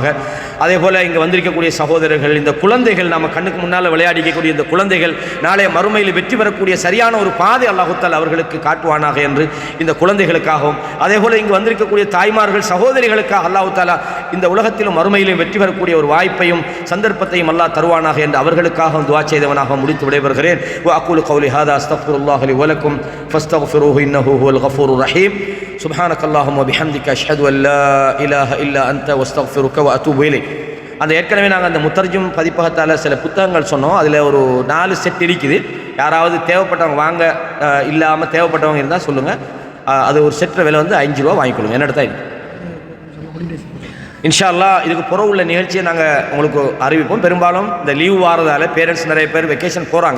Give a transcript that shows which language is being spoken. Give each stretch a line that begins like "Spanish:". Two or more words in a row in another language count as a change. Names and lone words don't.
Tamil: அதே போல் இங்கே வந்திருக்கக்கூடிய சகோதரர்கள், இந்த குழந்தைகள், நம்ம கண்ணுக்கு முன்னால் விளையாடிக்கக்கூடிய இந்த குழந்தைகள் நாளைய மறுமையில் வெற்றி பெறக்கூடிய சரியான ஒரு பாதை அல்லாஹ் தாலா அவர்களுக்கு காட்டுவானாக என்று இந்த குழந்தைகளுக்காகவும், அதே போல் இங்கு வந்திருக்கக்கூடிய தாய்மார்கள், சகோதரிகளுக்காக அல்லாஹ் தாலா இந்த உலகத்திலும் மறுமையிலும் வெற்றி பெறக்கூடிய ஒரு வாய்ப்பையும் சந்தர்ப்பத்தையும் அல்லாஹ் தருவானாக என்று அவர்களுக்காகவும் துஆ செய்தவனாக முடித்து விடைபெறுகிறேன்.
Arabic: وأقول قولي هذا أستغفر الله لي ولكم فاستغفروه إنه هو الغفور الرحيم. سبحانك اللهم وبحمدك أشهد أن لا إله إلا أنت واستغفرك وأتوب إليك.
Tamil: அந்த ஏற்கனவே நாங்கள் அந்த முத்தர்ஜும் பதிப்பகத்தால் சில புத்தகங்கள் சொன்னோம், அதில் ஒரு 4 செட் இருக்குது. யாராவது தேவைப்பட்டவங்க வாங்க, இல்லாமல் தேவைப்பட்டவங்க இருந்தால் சொல்லுங்கள். அது ஒரு செட்டில் விலை வந்து 5 ரூபா வாங்கிக்கொள்ளுங்க. என்ன இடத்தா இது
Arabic: إن شاء الله.
Tamil: இதுக்கு புறம் உள்ள நிகழ்ச்சியை நாங்கள் உங்களுக்கு அறிவிப்போம். பெரும்பாலும் இந்த லீவ் வாரதால் பேரண்ட்ஸ் நிறைய பேர் வெக்கேஷன் போகிறாங்க.